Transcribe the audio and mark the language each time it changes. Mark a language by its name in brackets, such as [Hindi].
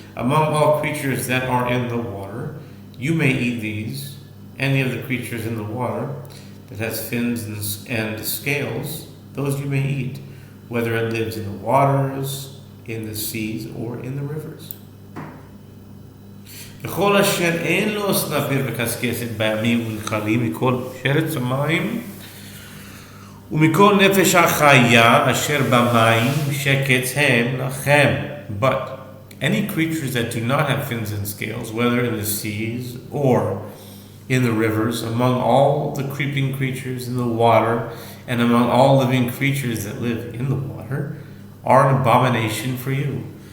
[English] Among all creatures that are in the water, you may eat these. Any of the creatures in the water that has fins and scales, those you may eat, whether it lives in the waters, in the seas, or in the rivers. [Hebrew] וכל אשר אין לו סנפיר וקסקסת בימים ונחלים מכל שרץ המים ומכל נפש החיה אשר במים שקץ הם לכם. [English] But any creatures that do not have fins and scales, whether in the seas or in the rivers, among all the creeping creatures in the water, and among all living creatures that live in the water, are an abomination for you.